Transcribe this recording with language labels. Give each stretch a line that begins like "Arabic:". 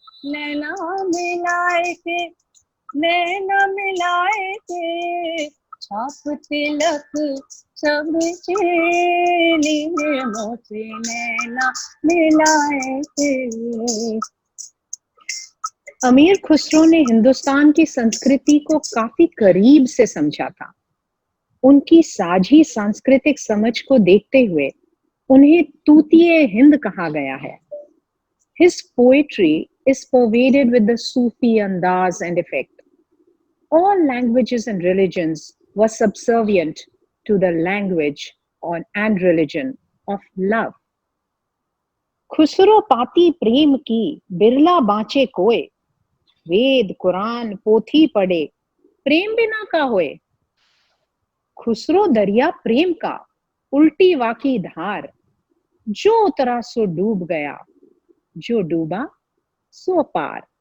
Hindi: नैना मिलाए थे, नैना मिलाए थे, छाप तिलक सब चेली मुझसे नैना मिलाए थे. अमीर खुसरो ने हिंदुस्तान की संस्कृति को काफी करीब से समझा था. उनकी साझी सांस्कृतिक समझ को देखते हुए उन्हें तूतिए हिंद कहा गया है.
English: His poetry is pervaded with the Sufi andaz and effect. All languages and religions were subservient to the language and religion of love.
Hindi: Khusro पाती प्रेम की बिरला बाँचे कोय, वेद कुरान पोथी पढ़े प्रेम बिना का होए. खुसरो दरिया प्रेम का उल्टी वाकी धार, जो उतरा सो डूब गया, जो डूबा सो पार.